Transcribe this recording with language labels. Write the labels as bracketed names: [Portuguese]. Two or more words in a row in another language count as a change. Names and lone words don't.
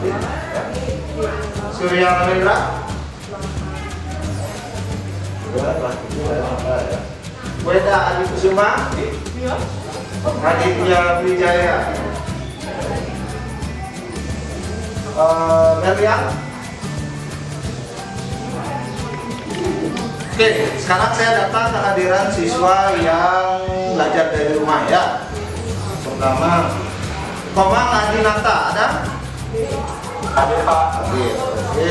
[Indonesian] Surya Ramendra. Weda Adi Kusuma. Aditya Wijaya. Melian. Oke, sekarang saya datang kehadiran siswa yang belajar dari rumah ya. Pertama, Komang Adinata ada? Ada Pak. Oke.